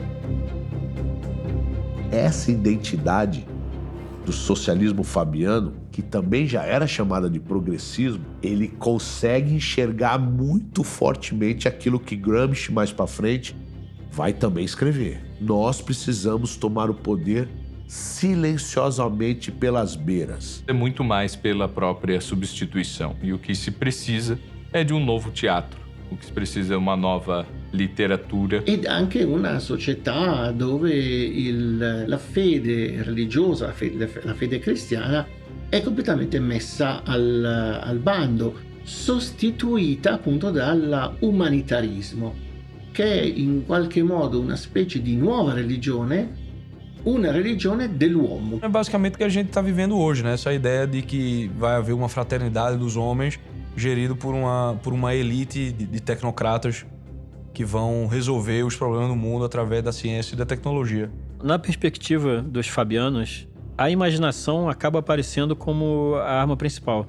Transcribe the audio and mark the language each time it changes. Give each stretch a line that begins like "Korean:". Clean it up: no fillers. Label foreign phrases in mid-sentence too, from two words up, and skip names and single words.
Portuguese: Essa identidade do socialismo fabiano, que também já era chamada de progressismo, ele consegue enxergar muito fortemente aquilo que Gramsci, mais para frente, vai também escrever. Nós precisamos tomar o poder silenciosamente pelas beiras. É muito mais pela própria substituição. E o que se precisa é de um novo teatro. O que se precisa é uma nova literatura.
Italian: Ed anche una società dove la fede religiosa, la fede cristiana, è completamente messa al bando, sostituita appunto dall'umanitarismo, che è in qualche modo una specie di nuova religione, uma religione dell'uomo.
Portuguese: É basicamente o que a gente está vivendo hoje, né? Essa ideia de que vai haver uma fraternidade dos homens gerido por uma elite de tecnocratas que vão resolver os problemas do mundo através da ciência e da tecnologia. Na perspectiva dos fabianos, a imaginação acaba aparecendo como a arma principal.